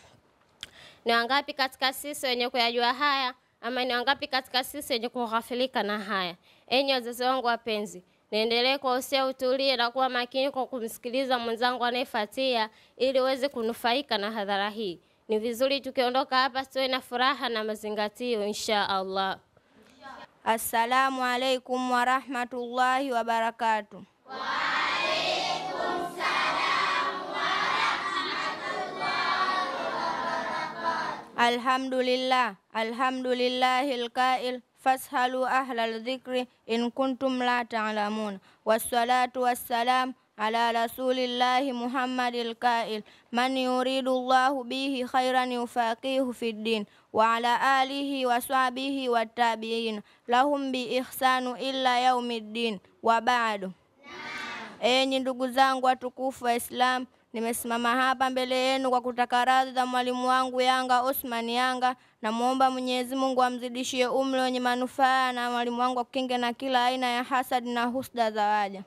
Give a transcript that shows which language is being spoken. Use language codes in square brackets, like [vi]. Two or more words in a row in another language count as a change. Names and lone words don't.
[sw] Ni wangapi katika sisi wenye kuyajua haya, ama ni wangapi katika sisi wenye kughafilika na haya? Enyi wazazi wangu wapenzi, niendelee kuwahusia utulie na kuwa makini kwa kumsikiliza mwenzangu anayefuatia, ili uweze kunufaika na hadhara hii. Ni vizuri tukiondoka hapa tuwe na furaha na mazingatio [ar] إن شاء الله. السلام عليكم ورحمة الله وبركاته. وعليكم السلام ورحمة الله وبركاته. الحمد لله القائل, فاسألوا أهل الذكر إن كنتم لا تعلمون. والصلاة والسلام على رسول الله محمد القائل من يرد الله به خيرا يفقهه في الدين وعلى آله وصحبه والتابعين لهم بإحسان إلى يوم الدين وبعد. [sw] Enyi ndugu zangu watukufu wa Islam, nimesimama hapa mbele yenu kwa kutaka radhi za mwalimu wangu Yanga Osman Yanga, na muomba Mwenyezi Mungu amzidishie umri wenye manufaa, na mwalimu wangu akinge na kila aina ya hasad na husda za waja.